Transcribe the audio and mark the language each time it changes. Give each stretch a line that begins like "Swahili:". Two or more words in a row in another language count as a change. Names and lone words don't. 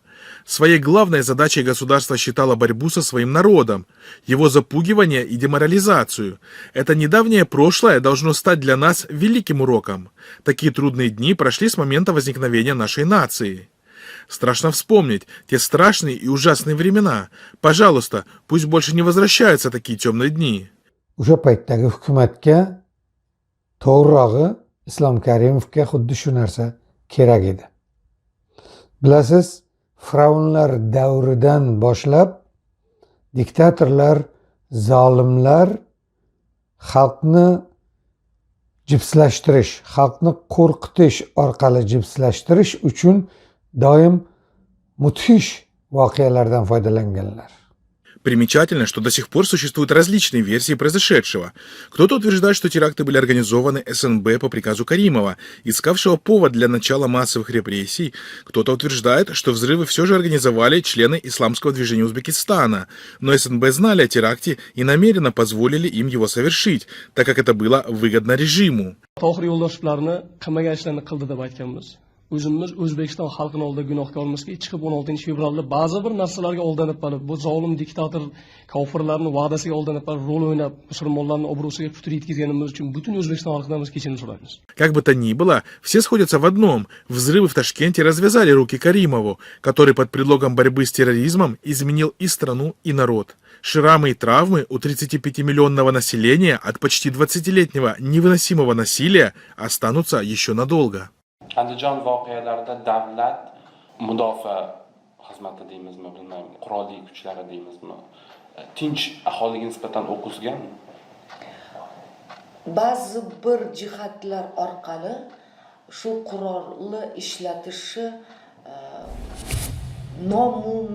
Russian: Своей главной задачей государство считало борьбу со своим народом, его запугивание и деморализацию. Это недавнее прошлое должно стать для нас великим уроком. Такие трудные дни прошли с момента возникновения нашей нации. Страшно вспомнить те страшные и ужасные времена. Пожалуйста, пусть больше не возвращаются такие темные дни.
Uzbek: O'sha paytdagi hukumatga, to'g'rirog'i Islom Karimovga xuddi shu narsa kerak edi. Bilasiz, Firavunlar davridan boshlab diktatorlar, zolimlar xalqni jipslashtirish, xalqni qo'rqitish orqali jipslashtirish uchun doim mudhish voqealardan foydalanganlar.
Russian: Примечательно, что до сих пор существуют различные версии произошедшего. Кто-то утверждает, что теракты были организованы СНБ по приказу Каримова, искавшего повод для начала массовых репрессий. Кто-то утверждает, что взрывы все же организовали члены исламского движения Узбекистана, но СНБ знали о теракте и намеренно позволили им его совершить, так как это было выгодно режиму.
Uzbek: O'zimiz O'zbekiston xalqining oldida gunohkormizki, chiqib 16-fevralda ba'zi bir narsalarga aldanib qolib, bu zolim diktator kofirlarning va'dasiga aldanib qolib, rol o'ynab, musulmonlarning obro'siga putur yetkazganimiz uchun butun O'zbekiston xalqidan biz kechirim so'raymiz.
Russian: Как бы то ни было, все сходятся в одном. Взрывы в Ташкенте развязали руки Каримову, который под предлогом борьбы с терроризмом изменил и страну, и народ. Шрамы и травмы у 35-миллионного населения от почти 20-летнего невыносимого насилия останутся еще надолго.
Uzbek: Andijon voqealarida davlat mudofaa xizmati deymizmi, bilmayman, qurolli kuchlari deymizmi, tinch aholiga nisbatan o'q uzgan. Ba'zi bir jihatlar orqali shu qurolni ishlatishi nomunasib bo'lgan.